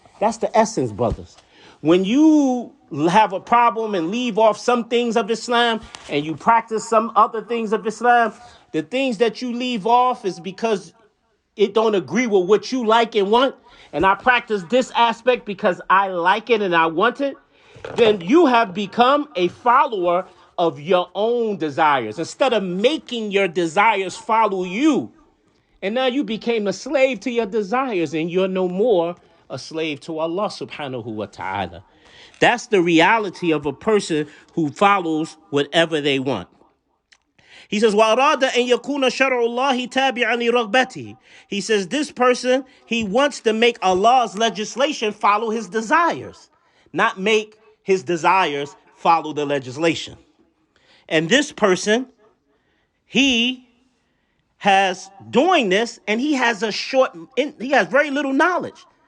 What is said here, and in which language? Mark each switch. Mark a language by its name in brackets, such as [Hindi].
[English] That's the essence, brothers. When you have a problem and leave off some things of Islam and you practice some other things of Islam, the things that you leave off is because it don't agree with what you like and want, and I practice this aspect because I like it and I want it, then you have become a follower of your own desires instead of making your desires follow you. And now you became a slave to your desires, and you're no more a slave to Allah subhanahu wa ta'ala. That's the reality of a person who follows whatever they want. He says, [Arabic] وَأَرَادَ أَن يَكُونَ شَرْعُ اللَّهِ تَابِعًا لِرَغْبَتِهِ. [English] He says, this person, he wants to make Allah's legislation follow his desires, not make his desires follow the legislation. And this person, he has doing this, and he has very little knowledge.